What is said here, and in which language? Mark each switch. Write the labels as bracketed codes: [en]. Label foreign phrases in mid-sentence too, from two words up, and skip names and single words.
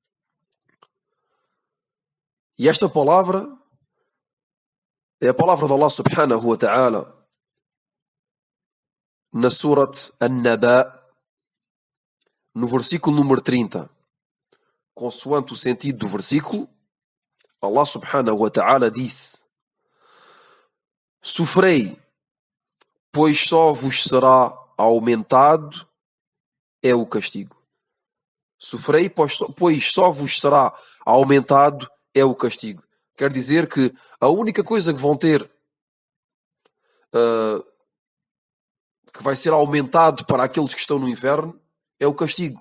[pt] E esta palavra é a palavra de [ar] الله سبحانه وتعالى [pt] na Surat An-Naba, no versículo número 30. Consoante o sentido do versículo, [ar] الله سبحانه وتعالى [pt] disse: sofrei, pois só vos será aumentado é o castigo. Sofrei, pois só vos será aumentado é o castigo. Quer dizer que a única coisa que vão ter que vai ser aumentado para aqueles que estão no inferno é o castigo.